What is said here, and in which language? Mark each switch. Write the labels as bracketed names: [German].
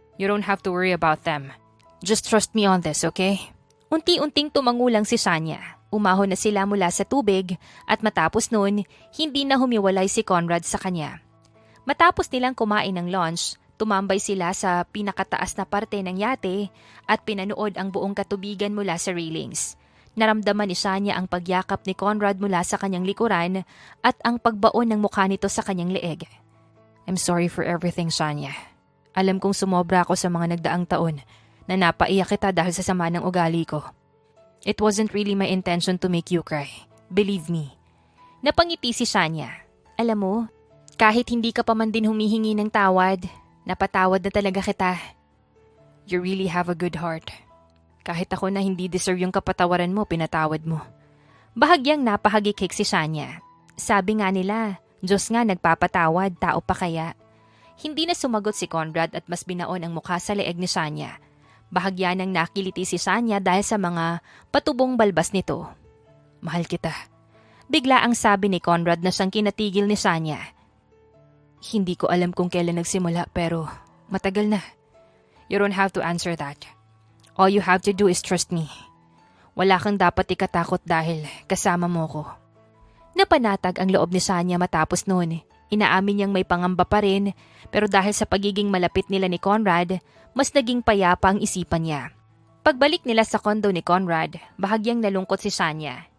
[English] You don't have to worry about them. Just trust me on this, okay? [Filipino] Unti-unting tumangulang si Sanya. Umahon na sila mula sa tubig at matapos noon, hindi na humiwalay si Conrad sa kanya. Matapos nilang kumain ng lunch, tumambay sila sa pinakataas na parte ng yate at pinanood ang buong katubigan mula sa railings. Naramdaman ni Sanya ang pagyakap ni Conrad mula sa kanyang likuran at ang pagbaon ng mukha nito sa kanyang leeg. [English] I'm sorry for everything, Sanya. [Filipino] Alam kong sumobra ako sa mga nagdaang taon na napaiyak kita dahil sa sama ng ugali ko. [English] It wasn't really my intention to make you cry. Believe me. [Filipino] Napangiti si Sanya. Alam mo, kahit hindi ka pa man din humihingi ng tawad, napatawad na talaga kita. [English] You really have a good heart. [Filipino] Kahit ako na hindi deserve yung kapatawaran mo, pinatawad mo. Bahagyang napahagikik si Sanya. Sabi nga nila, Diyos nga nagpapatawad, tao pa kaya. Hindi na sumagot si Conrad at mas binaon ang mukha sa leeg ni Sanya. Bahagya nang nakiliti si Sanya dahil sa mga patubong balbas nito. Mahal kita. Bigla ang sabi ni Conrad na siyang kinatigil ni Sanya. Hindi ko alam kung kailan nagsimula pero matagal na. [English] You don't have to answer that. All you have to do is trust me. [Filipino] Wala kang dapat ikatakot dahil kasama mo ko. Napanatag ang loob ni Sanya matapos noon. Inaamin niyang may pangamba pa rin pero dahil sa pagiging malapit nila ni Conrad, mas naging payapa ang isipan niya. Pagbalik nila sa kondo ni Conrad, bahagyang nalungkot si Sanya.